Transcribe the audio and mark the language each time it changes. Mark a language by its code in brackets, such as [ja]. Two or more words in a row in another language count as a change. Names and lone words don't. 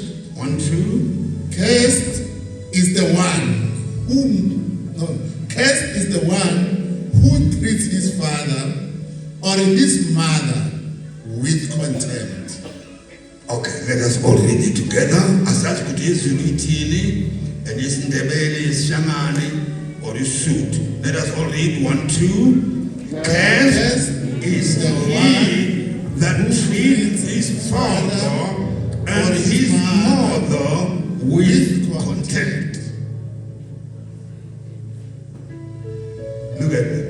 [en] 1, 2. Cursed is the one cursed is the one who treats his father or his mother with contempt. Okay, let us all read it together. [nd] Asazi ukuthi izulu ithini and isindebele isishangane or isuit. [en] Let us all read 1, 2. Cursed is the one that treats his father and his mother with contempt. Look at me.